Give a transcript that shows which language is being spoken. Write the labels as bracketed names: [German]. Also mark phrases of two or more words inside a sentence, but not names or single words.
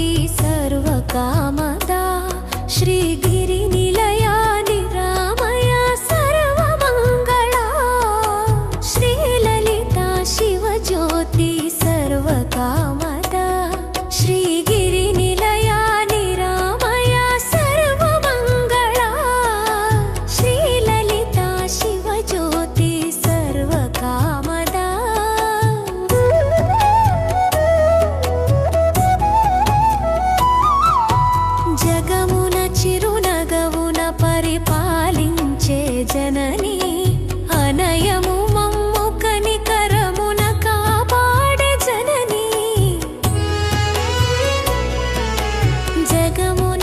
[Sanskrit] सर्वकामदा श्रीगिरिनिलया निरामया सर्वमङ्गला श्रीललिता शिवज्योति सर्वकामदा श्रीगिरिनिलया निरामया सर्वमङ्गला श्रीललिता शिवज्योति सर्वकामदा [Telugu] జగమున చిరునగవున పరిపాలించే జనని అనయము మమ్ము కనికరమున కాపాడే జనని జగమున